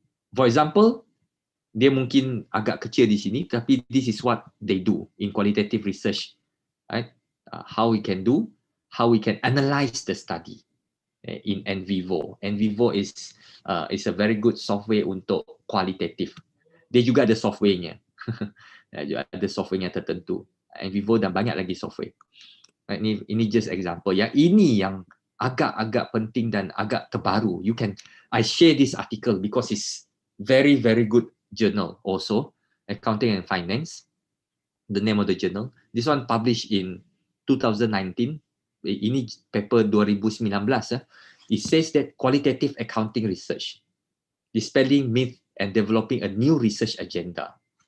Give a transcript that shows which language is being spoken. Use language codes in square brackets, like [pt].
[en] For example, [ms] dia mungkin agak kecil di sini, tapi [en] this is what they do in qualitative research, right? How we can analyze the study in NVivo. NVivo is a very good software untuk qualitative. [ms] Dia juga ada softwarenya, ada softwarenya tertentu. NVivo dan banyak lagi software. Right? Ini just example. Yang ini yang agak-agak penting dan agak terbaru. [en] I share this article because it's very, very good journal also, Accounting and Finance, the name of the journal. This one published in 2019. [ms] Ini paper 2019. [en] It says that qualitative accounting research, dispelling myth and developing a new research agenda.